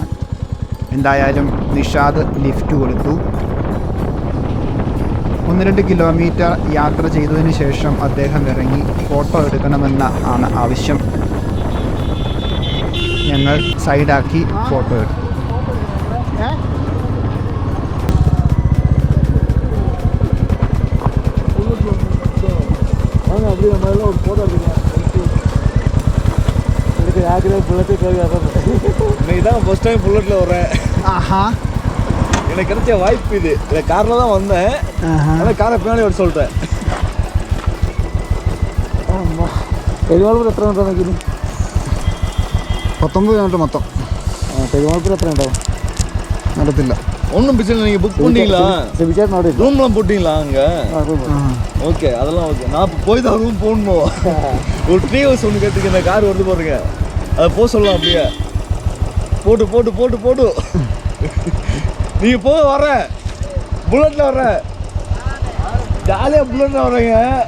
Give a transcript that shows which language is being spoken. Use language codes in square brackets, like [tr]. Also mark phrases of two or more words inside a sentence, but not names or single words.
[ml] എന്തായാലും നിഷാദ് ലിഫ്റ്റ് കൊടുത്തു. 1-2 കിലോമീറ്റർ യാത്ര ചെയ്തതിന് ശേഷം അദ്ദേഹം ഇറങ്ങി ഫോട്ടോ എടുക്കണമെന്ന ആണ് ആവശ്യം. ഞങ്ങൾ സൈഡാക്കി ഫോട്ടോ എടുത്തു. [ta] இதான் [en] first time [ta] புல்லட்ல வரேன். எனக்கு கிடைச்ச வாய்ப்பு இது. இந்த கார்ல தான் வந்தேன். ஆனா காரை பின்னாடி ஓட சொல்லிட்டேன். [ml] പെരുമാൾപുരം എത്ര ഉണ്ടാവും നോക്കി? 19 കിലോമീറ്റർ മൊത്തം. പെരുമാൾപുരം എത്ര ഉണ്ടാവും? നടത്തില്ല. [ta] ஒன்றும் பிரச்சனை இல்லை. நீங்கள் புக் பண்ணிங்களா? ரூம்லாம் போட்டிங்களா அங்கே? ஓகே, அதெல்லாம் ஓகே. நான் இப்போ போய் தான் ரூம் போடணும். ஒரு 3 ஹவர்ஸ் ஒன்று கேட்டுக்கு இந்த கார் வருது பாருங்க, அதை போக சொல்லலாம். அப்படியே போட்டு போட்டு போட்டு போட்டு நீங்கள் போக வர புல்லட்டில் வர ஜாலியாக புல்லட்டில் வரேங்க.